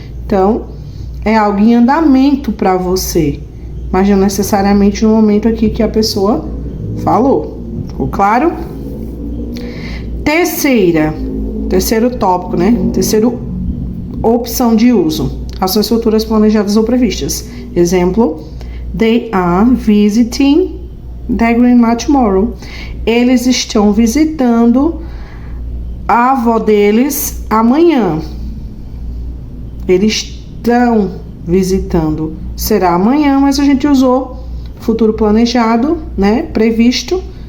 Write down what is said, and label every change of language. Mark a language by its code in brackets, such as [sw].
[pt] Então é algo em andamento para você, mas não necessariamente no momento aqui que a pessoa falou. Ficou claro? Terceiro tópico, né? Terceiro opção de uso. Ações futuras planejadas ou previstas. Exemplo: [en] They are visiting their grandma tomorrow. [pt] Eles estão visitando a avó deles amanhã. Eles estão visitando. Será amanhã, mas a gente usou futuro planejado, né? Previsto.